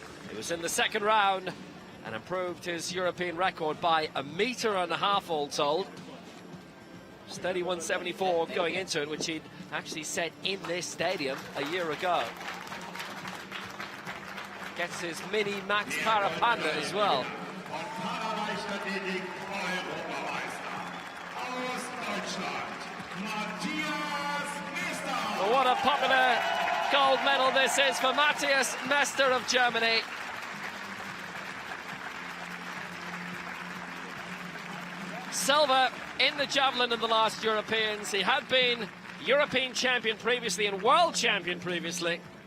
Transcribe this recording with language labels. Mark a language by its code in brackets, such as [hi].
[en] He was in the second round and improved his European record by 1.5 meters all told. It's 31.74 going into it, which he'd actually set in this stadium a year ago. Gets his mini Max Para Panda as well. [de] Von Paraleichtathletik Europameister aus Deutschland, Matthias Mester. [en] Well, what a popular gold medal this is for Matthias Mester of Germany. silver in the javelin in the last Europeans. He had been European champion previously and world champion previously.